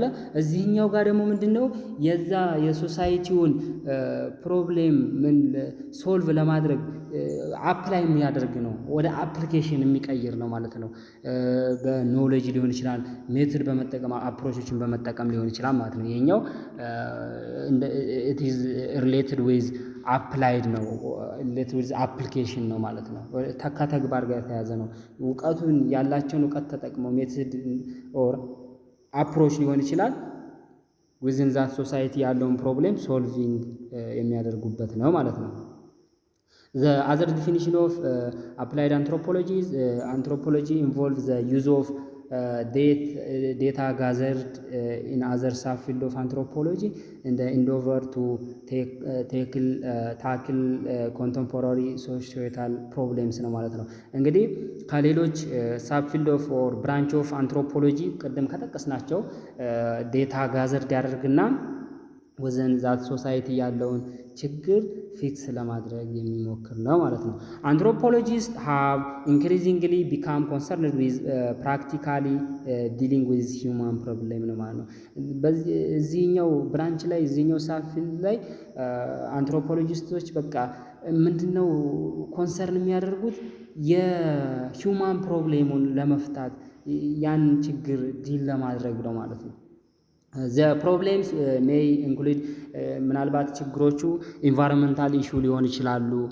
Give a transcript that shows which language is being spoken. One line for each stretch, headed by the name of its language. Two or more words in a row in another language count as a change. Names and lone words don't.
Amharic: እዚህኛው ጋር ደግሞ ምንድነው የዛ የሶሳይቲውን ፕሮብሌም ምን ሶልቭ ለማድረግ አፕላይ የሚያደርግ ነው። ወደ አፕሊኬሽን የሚቀይር ነው ማለት ነው። በኖሌጅ ሊሆን ይችላል፣ ሜትድ በመጠቀም አፕሮቾችን በመጠቀም ሊሆን ይችላል ማለት ነው። ይሄኛው
English: it is related with አፕላይድ ነው። let with application
Amharic: ነው ማለት ነው። ከተግባር ጋር የተያዘ ነው። እውቀቱን ያላቸውን እውቀት ተጠቅመው
English: method or approach
Amharic: ሊሆን ይችላል
English: within that society ያለውን problem solving
Amharic: የሚያደርጉበት ነው ማለት ነው።
English: The other definition of applied anthropology is anthropology involves the use of data gathered in other subfield of anthropology in the endeavor to tackle contemporary societal problems
Amharic: ነው ማለት ነው። እንግዲህ ከሌሎች
English: subfield of or branch of anthropology
Amharic: ቅድም ከጠቀስናቸው
English: data gathered
Amharic: ያደርግና
English: within that society
Amharic: ያለውን ችግር ፊክስ ለማድረግ የሚሞክር ነው ማለት ነው።
English: anthropologist have increasingly become concerned with practically dealing with human problem
Amharic: ነው ማለት ነው። እዚህኛው ብራንች ላይ እዚህኛው ሳፊልድ ላይ አንትሮፖሎጂስቶች በቃ ምንድነው ኮንሰርን የሚያደርጉት የሂውማን ፕሮብሌሙን ለመፍታት ያን ችግር ዲል ለማድረግ ነው ማለት ነው።
English: the problems may include
Amharic: ምናልባት ችግሮቹ
English: environmental issue
Amharic: ሊሆን ይችላሉ።